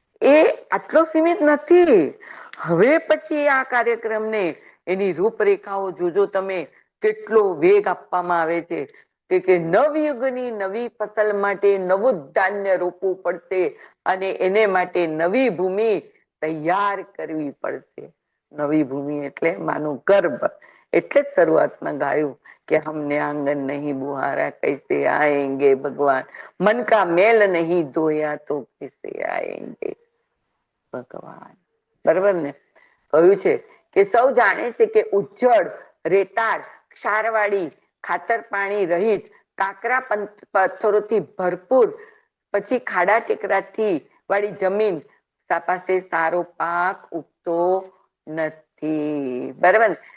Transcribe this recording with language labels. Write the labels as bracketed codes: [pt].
[gu] એ આટલો સીમિત નથી. હવે પછી આ કાર્યક્રમને એની રૂપરેખાઓ જોજો તમે, કેટલો વેગ આપવામાં આવે છે કે નવયુગની નવી ફસલ માટે નવું ધાન્ય રોપવું પડશે અને એને માટે નવી ભૂમિ તૈયાર કરવી પડશે. નવી ભૂમિ એટલે માનું ગર્ભ. એટલે જ શરૂઆતમાં ગાયું કે [hi] हमने आंगन नहीं बुहारा कैसे आएंगे भगवान, मन का मेल नहीं धोया तो कैसे आएंगे ભગવાન. [gu] બરાબર ને? કહ્યું છે કે સૌ જાણે છે કે ઉજ્જડ, રેતાળ, ક્ષારવાળી, ખાતર પાણી રહિત, કાકરા પથ્થરોથી ભરપૂર, પછી ખાડા ટેકરાથી વાળી જમીન પાસે સારો પાક ઉગતો નથી. બરાબર?